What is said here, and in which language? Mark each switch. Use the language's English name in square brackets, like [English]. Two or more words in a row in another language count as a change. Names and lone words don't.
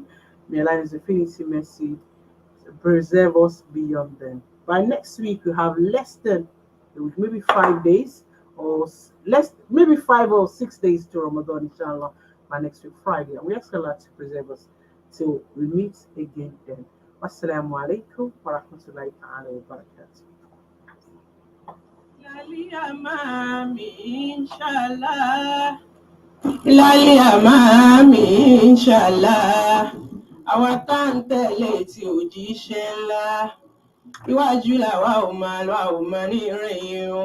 [English] May Allah and infinity mercy preserve us beyond then. By next week, we have less than maybe 5 days or less, maybe 5 or 6 days to Ramadan, inshallah, by next week, Friday. And we ask Allah to preserve us till we meet again then. [Arabic] والسلام عليكم ورحمة الله تعالى وبركاته. Ilalia mami, inshallah. Ilalia mami, inshallah. [Yoruba] Àwa tá ń tẹ̀lé tí òjíṣẹ́ ńlá. Iwájú làwa ò máa lọ, a ò máa ní ìrẹ̀yìn o.